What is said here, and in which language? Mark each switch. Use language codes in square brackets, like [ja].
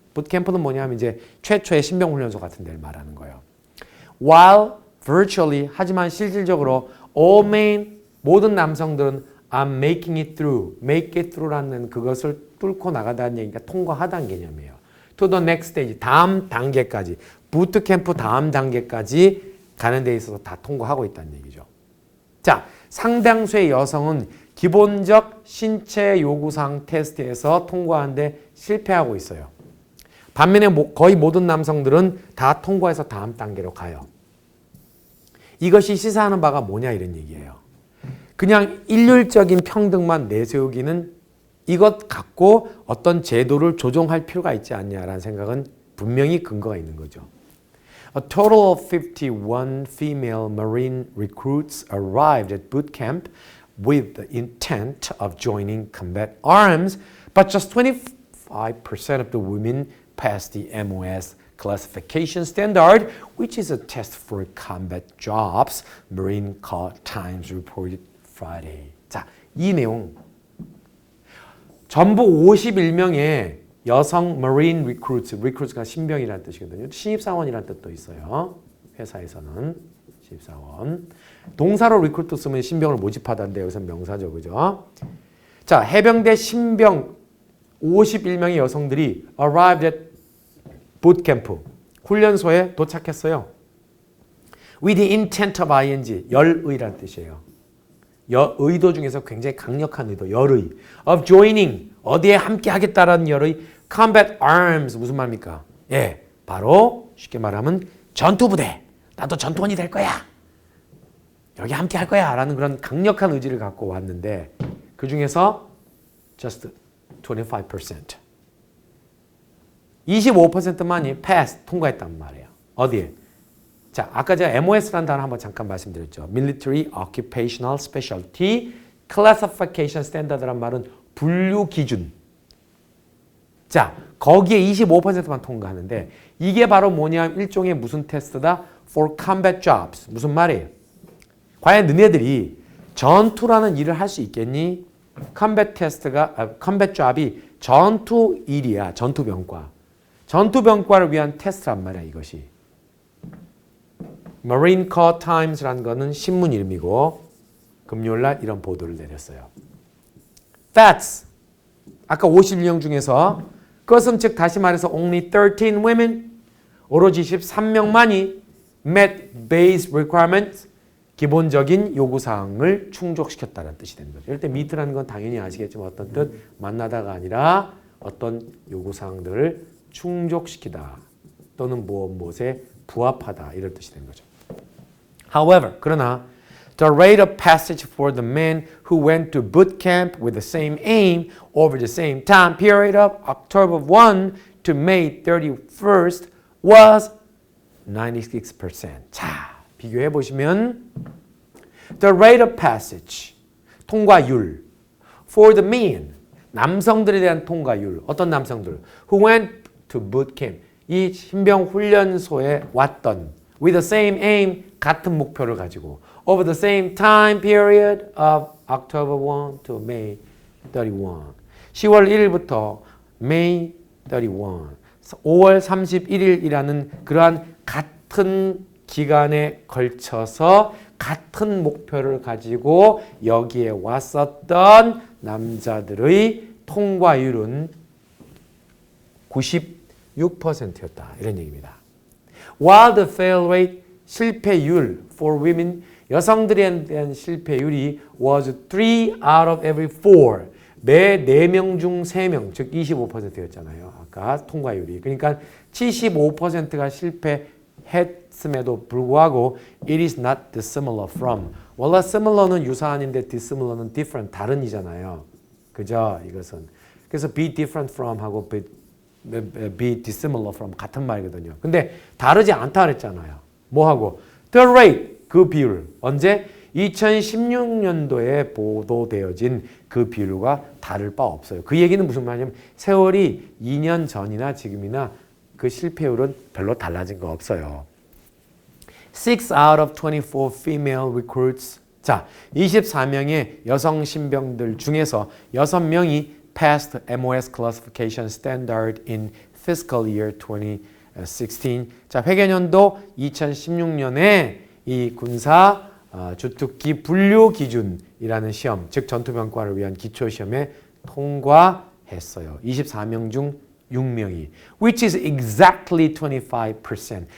[ko] boot camp는 뭐냐면 이제 최초의 신병 훈련소 같은 데를 말하는 거예요. [en] While virtually [ko] 하지만 실질적으로 [en] all men [ko] 모든 남성들은 [en] are making it through. [ko] make it through라는 그것을 뚫고 나가다는 얘기가 통과하다는 개념이에요. [en] to the next stage. [ko] 다음 단계까지. 부트 캠프 다음 단계까지 가는 데 있어서 다 통과하고 있다는 얘기죠. 자, 상당수의 여성은 기본적 신체 요구사항 테스트에서 통과하는데 실패하고 있어요. 반면에 거의 모든 남성들은 다 통과해서 다음 단계로 가요. 이것이 시사하는 바가 뭐냐 이런 얘기예요. 그냥 일률적인 평등만 내세우기는 이것 갖고 어떤 제도를 조정할 필요가 있지 않냐라는 생각은 분명히 근거가 있는 거죠. [en] A total of 51 female Marine recruits arrived at boot camp with the intent of joining combat arms, but just 25% of the women passed the MOS classification standard, which is a test for combat jobs, Marine Corps Times reported Friday. [ko] 자, 이 내용 전부 51명의 여성 [en] Marine recruits [ko] 가 신병이라는 뜻이거든요. 신입사원이라는 뜻도 있어요. 회사에서는 신입사원. 동사로 recruit 쓰면 신병을 모집하다는데 여기서 명사죠. 그죠? 자, 해병대 신병 51명의 여성들이 [en] arrived at bootcamp, [ko] 훈련소에 도착했어요. [en] With the intent of ing, [ko] 열의라는 뜻이에요. 의도 중에서 굉장히 강력한 의도, 열의. [en] of joining, [ko] 어디에 함께 하겠다라는 열의. [en] combat arms, [ko] 무슨 말입니까? 예, 바로 쉽게 말하면 전투부대. 나도 전투원이 될 거야. 여기 함께 할 거야. 라는 그런 강력한 의지를 갖고 왔는데 그 중에서 [en] just 25%. [ko] 25%만이 pass, 통과했단 말이에요. 어디에? 자, 아까 제가 MOS라는 단어 한번 잠깐 말씀드렸죠. [en] Military Occupational Specialty Classification Standard란 말은 [ko] 분류 기준. 자, 거기에 25%만 통과하는데 이게 바로 뭐냐면 일종의 무슨 테스트다? [en] For combat jobs. [ko] 무슨 말이에요? 과연 너네들이 전투라는 일을 할 수 있겠니? [en] combat job [ko] 이 전투 일이야. 전투병과. 전투병과를 위한 테스트란 말이야, 이것이. Marine Corps Times라는 거는 신문 이름이고 금요일날 이런 보도를 내렸어요. [en] That's [ko] 아까 51명 중에서 그것은 즉 다시 말해서 [en] only 13 women [ko] 오로지 13명만이 [en] met base requirements [ko] 기본적인 요구사항을 충족시켰다는 뜻이 되는 거죠. 이럴 때 meet라는 건 당연히 아시겠지만 어떤 뜻? 만나다가 아니라 어떤 요구사항들을 충족시키다 또는 무엇에 부합하다 이런 뜻이 되는 거죠. [en] However, [ko] 그러나 [en] the rate of passage for the men who went to boot camp with the same aim over the same time period of October 1 to May 31st was 96%. [ko] 자, 비교해 보시면 [en] the rate of passage, [ko] 통과율 [en] for the men, [ko] 남성들에 대한 통과율, 어떤 남성들 [en] who went to boot camp, [ko] 이 신병 훈련소에 왔던 [en] with the same aim, [ko] 같은 목표를 가지고 [en] over the same time period of October 1 to May 31. [ko] 10월 1일부터 [en] May 31, [ko] 5월 31일이라는 그러한 같은 기간에 걸쳐서 같은 목표를 가지고 여기에 왔었던 남자들의 통과율은 96%였다. 이런 얘기입니다. [en] While the fail rate, [ko] 실패율 [en] for women, [ko] 여성들에 대한 실패율이 [en] was 3 out of every 4. [ko] 매 4명 중 3명, 즉 25%였잖아요. 아까 통과율이. 그러니까 75%가 실패했음에도 불구하고 [en] it is not dissimilar from. [ko] 원래 similar는 유사한인데 dissimilar는 different, 다른이잖아요. 그죠? 이것은. 그래서 be different from 하고 be dissimilar from 같은 말이거든요. 근데 다르지 않다 그랬잖아요. 뭐하고? [en] The rate, [ko] 그 비율. 언제? 2016년도에 보도되어진 그 비율과 다를 바 없어요. 그 얘기는 무슨 말이냐면 세월이 2년 전이나 지금이나 그 실패율은 별로 달라진 거 없어요. [en] 6 out of 24 female recruits. [ko] 자, 24명의 여성 신병들 중에서 6명이 [en] passed MOS classification standard in fiscal year 2016. [ko] 자, 회계년도 2016년에 이 군사 주특기 분류 기준이라는 시험, 즉 전투병과를 위한 기초시험에 통과했어요. 24명 중 6명이. [en] Which is exactly 25%.